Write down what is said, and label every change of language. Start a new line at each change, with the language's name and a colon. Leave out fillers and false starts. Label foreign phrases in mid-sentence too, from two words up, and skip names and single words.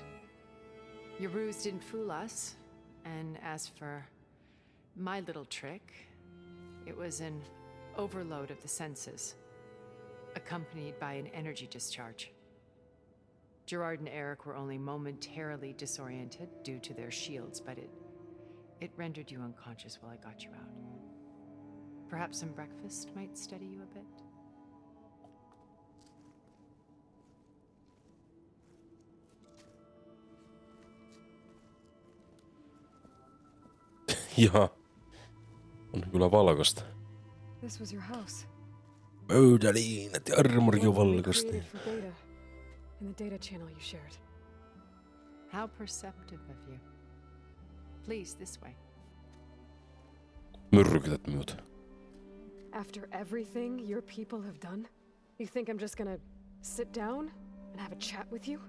English: Your ruse didn't fool us, and as for my little trick, it was an overload of the senses, accompanied by an energy discharge. Gerard and Eric were only momentarily disoriented due to their shields, but it rendered you unconscious while I got you out. Perhaps some breakfast might steady you a bit?
Finnish: Jaha. On kyllä valkoista.
English: This was your house.
Finnish: Pöydäliinat ja armori on valkoista.
English: Created for Beta, in the data channel you shared. How perceptive of you. Please, this way.
Finnish: Myrkytät minut.
English: After everything your people have done, you think I'm just gonna sit down and have a chat with you?